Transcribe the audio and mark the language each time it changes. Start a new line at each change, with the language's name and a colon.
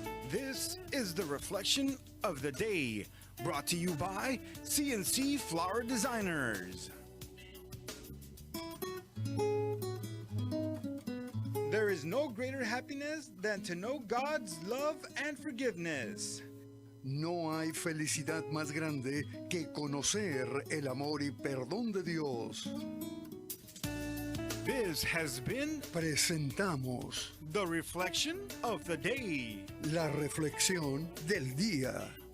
English: This is the reflection of the day, brought to you by CNC Flower Designers. There is no greater happiness than to know God's love and forgiveness.
Spanish: No hay felicidad más grande que conocer el amor y perdón de Dios.
English: This has been
Spanish: Presentamos
English: the reflection of the day.
Spanish: la reflexión del día.